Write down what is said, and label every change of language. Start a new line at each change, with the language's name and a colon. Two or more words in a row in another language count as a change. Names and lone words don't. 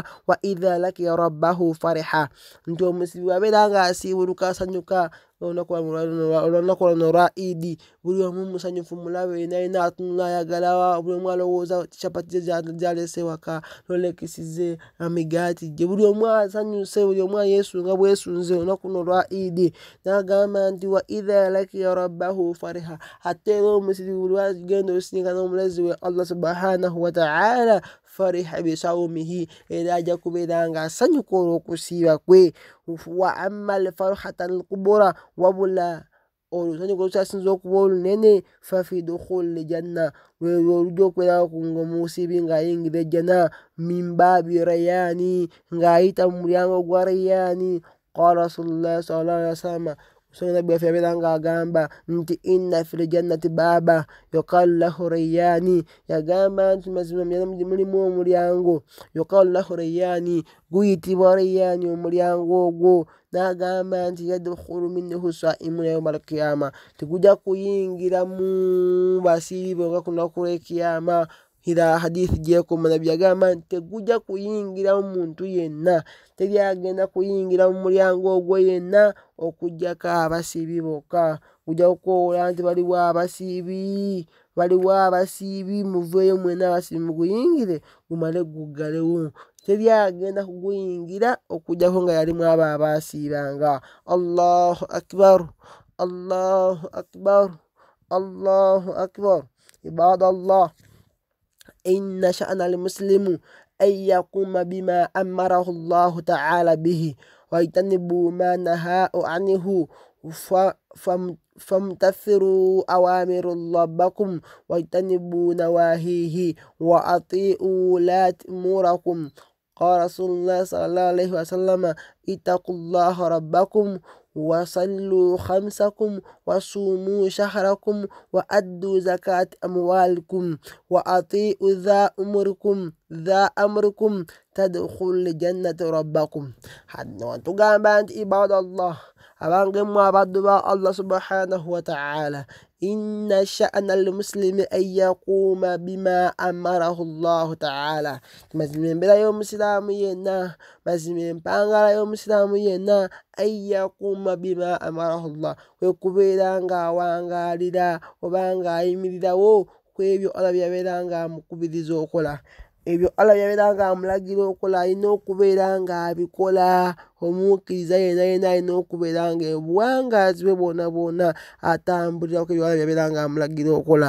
Arabic: وإذا لقي ربه فرح,
Ganda: nti omusiibi bw'abeera nga asiibuluka asanyuka olunaku lwano olwa Idi, buli omu musanyufu mulabe, nalina atunula ayagala, buli omu alowooza capati ze gy'aleese waka, lolekisize, amigaati gye, buli omu asanyuse, buli omu ayeesunga bwesunze olunaku luno olwa Idi. N'agamba nti
Arabic: وإذا لقي ربه فرح,
Ganda: ate era omusiibi buli lwagenda osisinkana omulezi we
Arabic: الله سبحانه وتعالى، فرح بصومه,
Ganda: era ajja kubeera nga asanyuka olw'okusiiba kwe.
Arabic: وأما الفرحة الكبرى,
Ganda: wabula olusanyuka olukyasinza okuba olunene,
Arabic: ففي دخول الجنة,
Ganda: lwelwo olujja okubeera nga omusiibi ng'ayingira ejjana,
Arabic: من باب الريان,
Ganda: ng'ayita mu mulyango gwa rayyaani.
Arabic: قال رسول الله صلى الله عليه وسلم,
Ganda: nabbi waffe yabeera nga agamba nti
Arabic: إن في الجنة بابا يقال له الريان,
Ganda: yagamba nti mazima mulimu omulyango,
Arabic: يقال له الريان,
Ganda: guyitibwa rayyaani omulyango ogwo. N'agamba nti
Arabic: يدخل منه الصائمون يوم القيامة,
Ganda: tegujja kuyingiramu basiibi nga ku lunaku lw'ekiyama.
Arabic: إلى حديث
Ganda: gyekoma, nabbi yagamba nti tegujja kuyingiramu muntu yenna, teri agenda kuyingira mu mulyango ogwo yenna okuggyako abasiibi bokka. Gujja kukoowoola nti waliwo abasiibi, muveeyo mwenna abasiibi muguyingire, gumale guggalewo. teryagenda kuguyingira okujjako nga yalimu abo abaasiibanga.
Arabic: الله أكبر، الله أكبر، الله أكبر. عباد الله، إن شأن المسلم أن يقوم بما أمره الله تعالى به ويجتنب ما نهاه عنه فامتثلوا أوامر ربكم واجتنبوا نواهيه وأطيعوا أولي أمركم. قال رسول الله صلى الله عليه وسلم, اتقوا الله ربكم وصلوا خمسكم وصوموا شهركم وأدوا زكاة أموالكم وأطيعوا ذا أمركم تدخل الجنة ربكم. تقام عباد الله
Ganda: abangemu abaddu ba Allah
Arabic: سبحانه وتعالى، إن شأن المسلم أن يقوم بما أمره الله تعالى.
Ganda: Mazimembera y'omusilaamu yenna, mazimempangala y'omusilaamu yenna
Arabic: أن يقوم بما أمره الله,
Ganda: kwe kubeera nga awangalira oba nga ayimirirawo ku ebyo Allah byabeera nga amukubiriza okola. Ebyo Allah byabeera nga amulagira okola alina okubeera nga abikola. Omukkiriza yenna alina okubeera nga obuwangaazi bwe bwona atambulira ku ebyo Allah byabeera nga amulagira okola.